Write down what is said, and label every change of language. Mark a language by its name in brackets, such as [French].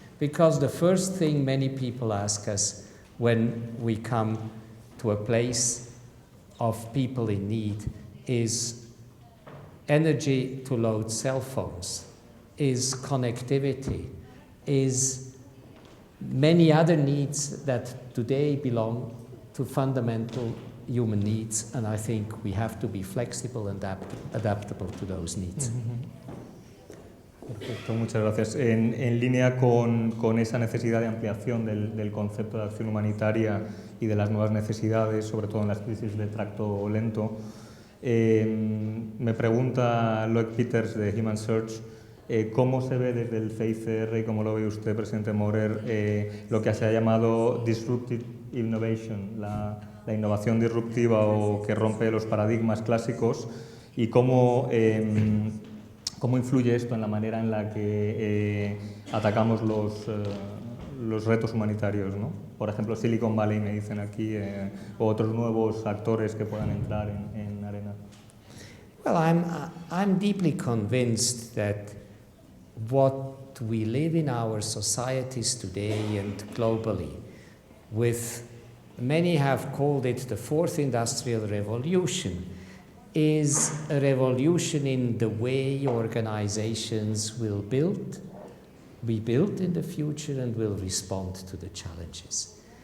[English] Because the first thing many people ask us when we come to a place of people in need is energy to load cell phones, is connectivity, is many other needs that today belong to fundamental human needs, and I think we have to be flexible and adaptable to those needs. [Spanish] Perfecto, muchas gracias. En línea con esa necesidad de ampliación del concepto de acción humanitaria y de las nuevas necesidades, sobre todo en las crisis de tracto lento, me pregunta Loic Peters de Human Search cómo se ve desde el CICR y cómo lo ve usted, presidente Morer, lo que se ha llamado disruptive innovation, la innovación disruptiva o que rompe los paradigmas clásicos, y cómo influye esto en la manera en la que atacamos los retos humanitarios, ¿no? Por ejemplo, Silicon Valley, me dicen aquí, o otros nuevos actores que puedan entrar en arena. [English] Well, I'm deeply convinced that what we live in our societies today and globally, with many have called it the fourth industrial revolution, is a revolution in the way organizations will be built in the future and will respond to the challenges.